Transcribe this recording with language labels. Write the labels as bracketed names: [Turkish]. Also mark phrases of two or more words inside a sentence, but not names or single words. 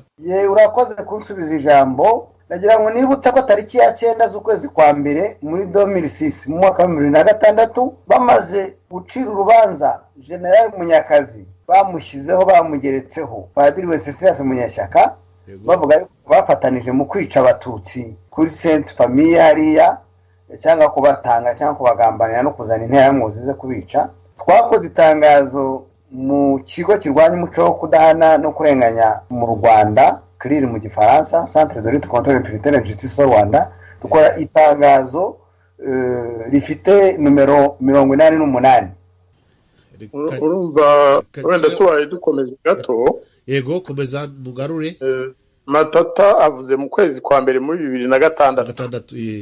[Kinyarwanda] Urakoze kunsubiza ijambo. Nagira ngo nibutse ko tariki ya 9 z'ukwezi kwa mbere muri 2006 mu mwaka wa 2006 bamaze gucira urubanza General Munyakazi, bamushyizeho bamugeretseho Padiri Wenceslas Munyeshyaka, bavuga bafatanije mu kwica abatutsi kuri Sainte Famille hariya, cyangwa kubatanga cyangwa kubagambanira no kuzana interahamwe zize kubica. Twakoze itangazo mu kigo kirwanya umuco wo kudahana no kurenganya mu Rwanda, CRIR mu Gifaransa, [French] Centre de lutte contre l'impunité et la justice au Rwanda. [Kinyarwanda] Dukora itangazo rifite numero 88. Urumva wenda tubaye dukomeje gato. Yego komeza mugarure. Matata avuze mu kwezi kwa mbere muri 2006.